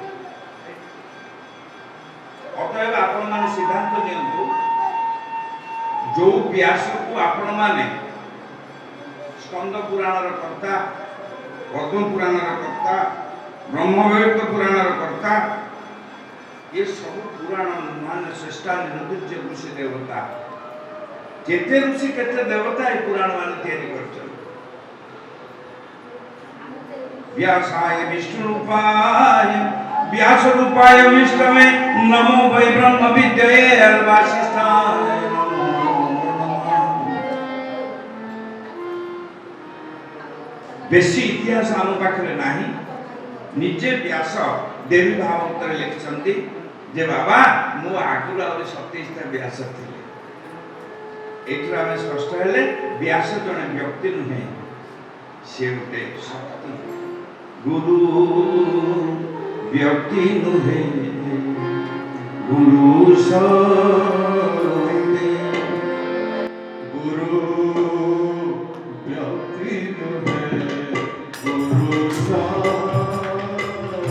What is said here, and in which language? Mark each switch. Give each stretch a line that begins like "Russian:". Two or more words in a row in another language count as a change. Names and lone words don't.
Odia: ଅତଏବ ଆପଣମାନେ ସିଦ୍ଧାନ୍ତ ନିଅନ୍ତୁ, ଯୋଉ ବ୍ୟାସକୁ ଆପଣମାନେ ସ୍କନ୍ଦ ପୁରାଣର କର୍ତ୍ତା, ପଦ୍ମ ପୁରାଣର କର୍ତ୍ତା, ବ୍ରହ୍ମବୈବର୍ତ ପୁରାଣର କର୍ତ୍ତା, ଏ ସବୁ ପୁରାଣ ମାନେ ଶ୍ରେଷ୍ଠା ନିର୍ଦ୍ଦିଜ ଋଷି ଦେବତା। କେତେ ଋଷି କେତେ ଦେବତା ଏ ପୁରାଣ ମାନେ ତିଆରି କରିଛନ୍ତି।
Sanskrit: व्यासाय विष्णु रूपाय व्यास रूपाय विष्णवे नमो वै ब्रह्म विद्ये वासिष्ठाय नमो नमः।
Odia: ବେଶୀ ଇତିହାସ ଆମ ପାଖରେ ନାହିଁ। ନିଜେ ବ୍ୟାସ ଦେବୀ ଭାଗବତରେ ଲେଖିଛନ୍ତି ଯେ ବାବା ମୁଁ ଆଗରୁ ଆଉରି 27ଟା ବ୍ୟାସ ଥିଲେ। ଏଥର ଆମେ ସ୍ପଷ୍ଟ ହେଲେ ବ୍ୟାସ ଜଣେ ବ୍ୟକ୍ତି ନୁହେଁ, ସେ ଗୋଟେ ଶକ୍ତି। ଗୁରୁ ବ୍ୟକ୍ତି ନୁହେଁ, ଗୁରୁ ଶକ୍ତି। ଗୁରୁ ବ୍ୟକ୍ତି ନୁହେଁ, ଗୁରୁ ଶକ୍ତି।